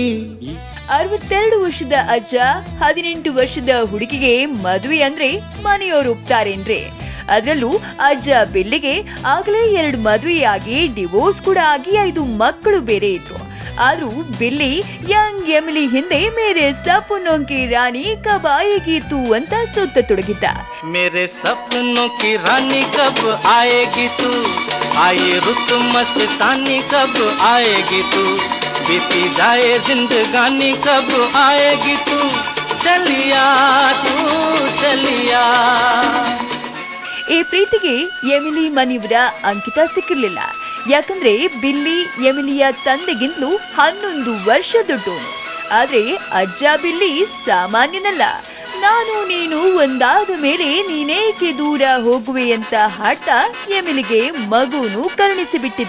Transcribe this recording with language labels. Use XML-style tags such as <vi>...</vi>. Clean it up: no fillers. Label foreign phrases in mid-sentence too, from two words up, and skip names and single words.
<kn>62 ವರ್ಷದ ಅಜ್ಜ 18 ವರ್ಷದ ಹುಡುಗಿಗೆ ಮದುವೆ ಅಂದ್ರೆ ಮನೆಯವರು ಒಪ್ತಾರೇನ್ರಿ? ಅದರಲ್ಲೂ ಅಜ್ಜ ಬಿಲ್ಲಿಗೆ ಆಗ್ಲೇ 2 ಮದುವೆಯಾಗಿ ಡಿವೋರ್ಸ್ ಕೂಡ ಆಗಿ 5 ಮಕ್ಕಳು ಬೇರೆ ಇದ್ರು. ಆದ್ರೂ ಬಿಲ್ಲಿ ಯಂಗ್ ಎಮಿಲಿ ಹಿಂದೆ</kn> <hi>मेरे सपनों की रानी कब आएगी तू</hi> <kn>ಅಂತ ಸುತ್ತತೊಡಗಿದ್ದ.</kn> <hi>मेरे सपनों की रानी कब आएगी तू, आए रुत मस्तानी कब आएगी तू, बीती जाए जिंदगानी कब आएगी तू, चलिया तू चलिया.</hi> <kn>ಈ ಪ್ರೀತಿಗೆ ಎಮಿಲಿ ಮನೆಯವರ ಅಂಕಿತ ಸಿಕ್ಕಿರ್ಲಿಲ್ಲ. ಯಾಕಂದ್ರೆ ಬಿಲ್ಲಿ ಎಮಿಲಿಯ ತಂದೆಗಿಂತಲೂ 11 ವರ್ಷ ದೊಡ್ಡವನು. ಆದ್ರೆ ಅಜ್ಜ ಬಿಲ್ಲಿ ಸಾಮಾನ್ಯನಲ್ಲ. ನಾನು ನೀನು ಒಂದಾದ ಮೇಲೆ ನೀನೇಕೆ ದೂರ ಹೋಗುವೆ ಅಂತ ಹಾಡ್ತಾ ಎಮಿಲಿಗೆ ಮಗುನು ಕರುಣಿಸಿ ಬಿಟ್ಟಿದ್ದ.</kn>